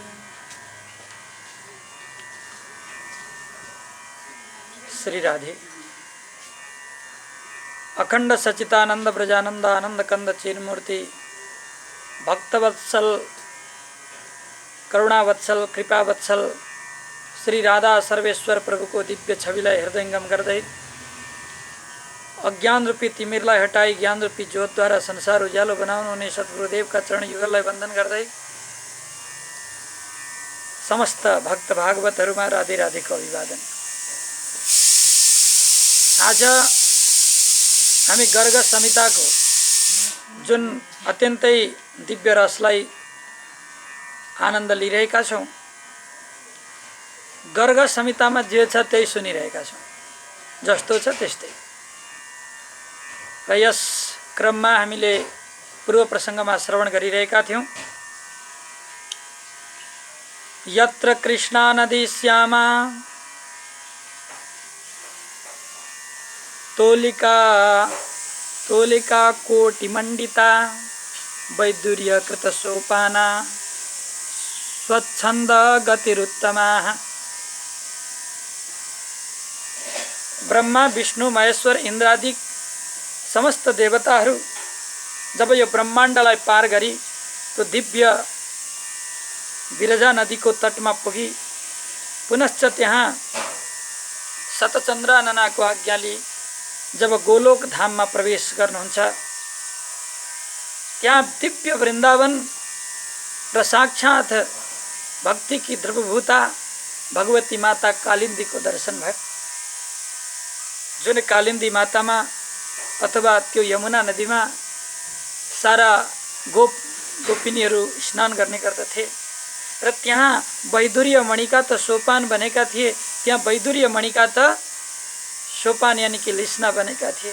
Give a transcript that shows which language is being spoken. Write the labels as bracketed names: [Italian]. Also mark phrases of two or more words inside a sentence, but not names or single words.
[Nepali] श्री राधे। अखंड सच्चिदानंद ब्रजानंद आनंद कंद चिन्मूर्ति भक्तवत्सल करुणावत्सल कृपावत्सल श्री राधा सर्वेश्वर प्रभु को दिव्य छविलाई हृदयंगम गर्दै अज्ञान रूपी तिमिरलाई हटाई ज्ञान रूपी ज्योत द्वारा संसार उज्यालो बनाउनुहुने सद्गुरुदेव का चरण युगललाई वंदन गर्दै समस्त भक्त भागवतहरुमा राधे राधेको अभिवादन। आज हामी गर्ग संहिताको जुन अत्यन्तै दिव्य रसलाई आनन्द लिइरहेका छौं, गर्ग संहितामा जे छ त्यही सुनिरहेका छौं, जस्तो छ त्यस्तै। र यस क्रममा हामीले पूर्व प्रसंगमा श्रवण गरिरहेका थियौं। [Sanskrit] यत्र कृष्णा नदी श्यामा तोलिका कोटि मंडिता वैदुर्य कृत सोपाना स्वच्छंद गतिरुत्तमा। [Nepali] ब्रह्मा विष्णु महेश्वर इंद्रादि समस्त देवताहरू जब यो ब्रह्माण्डलाई पार गरी तो दिव्य विरजा नदीको तटमा पुगी पुनश्च त्यहाँ शतचन्द्राननाको आज्ञा लिई जब गोलोक धाममा प्रवेश गर्नुहुन्छ, त्यहाँ दिव्य वृन्दावन र साक्षात भक्ति की ध्रुवभूता भगवती माता कालिंदी को दर्शन भयो। जुन कालिंदी मातामा अथवा त्यो यमुना नदीमा सारा गोपिनीहरू स्नान गर्ने गर्दथे र त्यहाँ वैदुर्य मणिका त सोपान बनेका थिए, त्यहाँ वैदुर्य मणिका त सोपान यानी कि लिस्ना बनेका थिए।